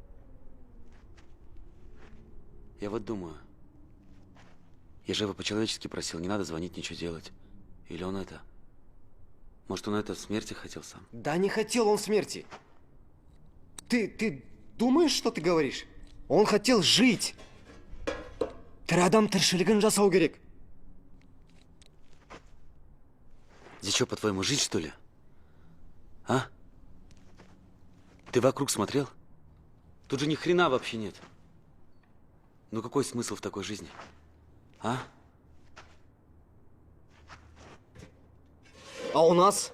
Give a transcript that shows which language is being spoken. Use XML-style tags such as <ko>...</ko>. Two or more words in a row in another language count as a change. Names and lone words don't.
<ru>Я вот думаю. Я же его по-человечески просил, не надо звонить, ничего делать. Или он это... Может, он это смерти хотел сам? Да не хотел он смерти. Ты думаешь, что ты говоришь? Он хотел жить.</ru> <kk>Тірі адам тіршілігін жасау керек.</kk> <ru>Здесь что, по-твоему, жить, что ли? А? Ты вокруг смотрел? Тут же ни хрена вообще нет. Ну какой смысл в такой жизни? А? А у нас?</ru>